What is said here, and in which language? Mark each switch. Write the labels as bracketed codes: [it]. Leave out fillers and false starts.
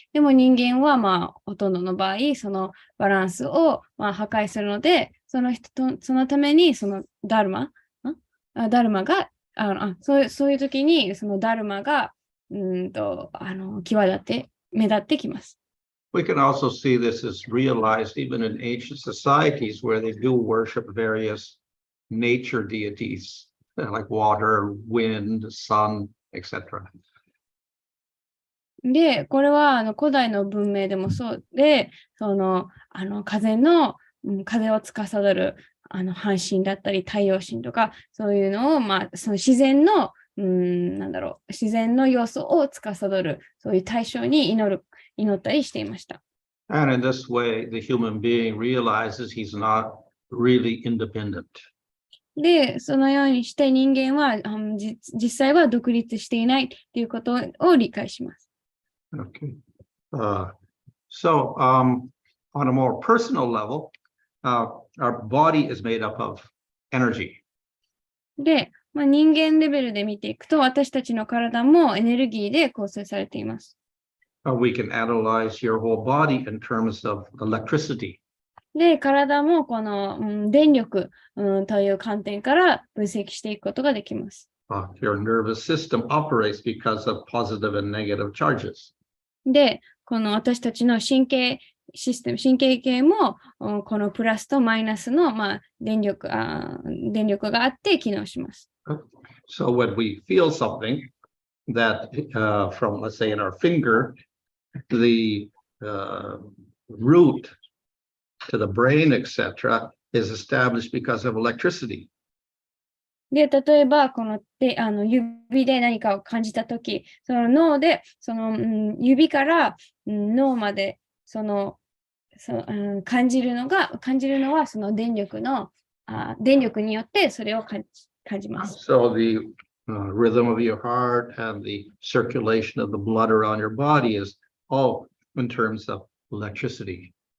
[ja] でも人間はほとんどの場合、そのバランスを破壊するので、そのためにダルマが、そういう時にそのダルマが目立ってきます。 [en] We can also see this is realized even in ancient societies where they do worship various nature deities like water, wind, sun, etc. [ja] で、これは古代の文明でもそうで、風を司る半神だったり太陽神とか、そういうのをその自然の要素を司る、そういう対象に祈ったりしていました。 [en] And in this way, the human being realizes he's not really independent. [ja] で、そのようにして人間は実際は独立していないということを理解します。 [en] Okay. So on a more personal level, our body is made up of energy. [ja] で、人間レベルで見ていくと、私たちの体もエネルギーで構成されています。 [en] We can analyze your whole body in terms of electricity. [ja] で、体もこの、電力、という観点から分析していくことができます。 [en] Your nervous system operates because of positive and negative charges. [ja] で、この私たちの神経系も、このプラスとマイナスの、電力があって機能します。 [en] So when we feel something that from, let's say, in our finger, the root to the brain, etc., is established because of electricity. [ja] で、例えば、指で何かを感じたとき、その脳で、指から脳まで、感じるのは、その電力によってそれを感じます。 [en] So the rhythm of your heart and the circulation of the blood around your body is all in terms of electricity.